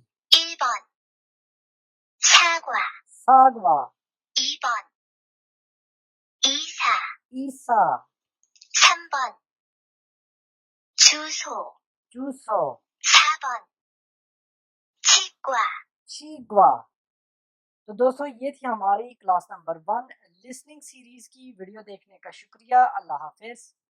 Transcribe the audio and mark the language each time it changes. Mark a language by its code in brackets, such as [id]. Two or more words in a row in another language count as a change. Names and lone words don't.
[ko] 1번 사과, 사과, 2번 이사, 이사, 3번 주소, 주소, 4번 치과। चीगवा। [ur] तो दोस्तों ये थी हमारी [en] class number 1 listening series [ur] की वीडियो देखने का शुक्रिया। अल्लाह हाफिज।